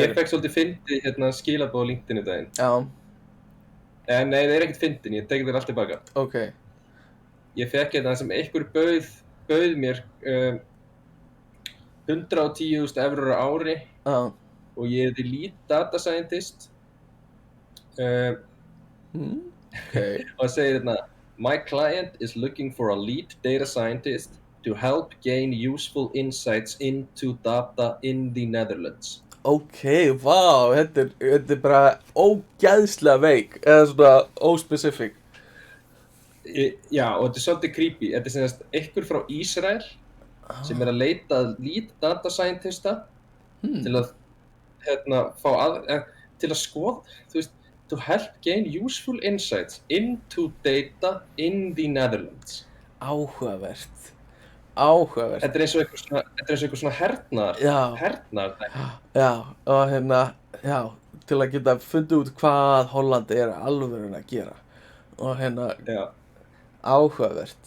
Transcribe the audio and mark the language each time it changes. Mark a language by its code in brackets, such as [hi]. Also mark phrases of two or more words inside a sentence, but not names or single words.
[is] Ég fekk svolítið fyndið hérna skilabóð á LinkedIn í daginn. Já. Nei, það er ekkert fyndin. Ég tek þér allt tilbaka. Ok. Ég fekk hérna sem einhver bauð mér 110.000 evrur á ári og ég [en] the lead data scientist [is] okay. og það segir hérna [en] My client is looking for a lead data scientist to help gain useful insights into data in the Netherlands. [is] Ok, vá, þetta er bara ógeðslega veik eða svona óspecific. Já, og þetta er svolítið creepy. Þetta er sem sagt einhver frá Ísrael sem að leita að [en] lead data scientista [is] til að til að skoða, þú veist, [en] to help gain useful insights into data in the Netherlands. [is] Áhugavert. Þetta er eins og einhver svona hernaðar. Já, og já, til að geta fundið út hvað Holland er alveg að gera. Og Já. Áhugavert.